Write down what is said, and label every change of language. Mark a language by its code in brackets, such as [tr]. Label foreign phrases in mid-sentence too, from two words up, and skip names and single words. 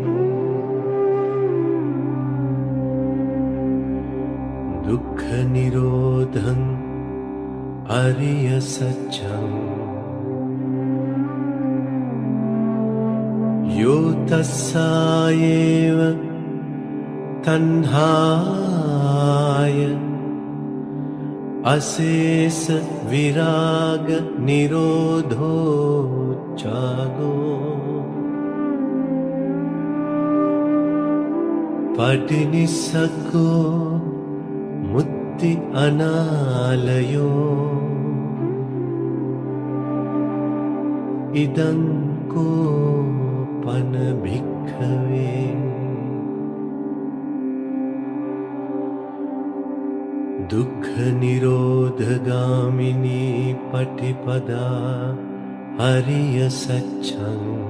[pi] दुःख निरोधं अरिय सत्यं यो तस्सायेव तन्हाय अशेष विराग निरोधो जागो पटिनिस्सको හෝති අනාලයෝ ඉදං කෝපන භික්ඛවේ දුක්ඛ නිරෝධගාමිනී පටිපදා අරිය සත්‍යං